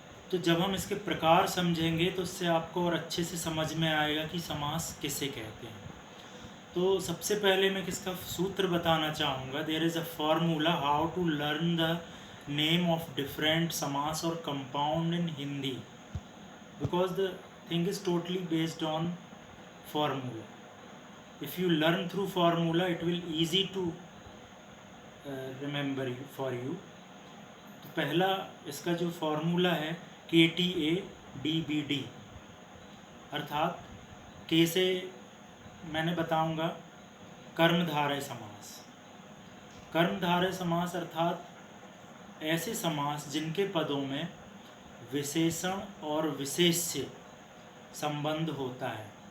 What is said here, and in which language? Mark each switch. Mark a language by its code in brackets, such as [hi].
[hi] तो जब हम इसके प्रकार समझेंगे तो उससे आपको और अच्छे से समझ में आएगा कि समास किसे कहते हैं. तो सबसे पहले मैं किसका सूत्र बताना चाहूँगा. [en] There is a formula how to learn the name of different समास और compound in Hindi, because the thing is totally based on formula. If you learn through formula, it will easy to remember for you. [hi] तो पहला इसका जो formula है KTADBD, अर्थात के से मैंने बताऊंगा कर्मधारय समास. कर्मधारय समास अर्थात ऐसे समास जिनके पदों में विशेषण और विशेष्य संबंध होता है.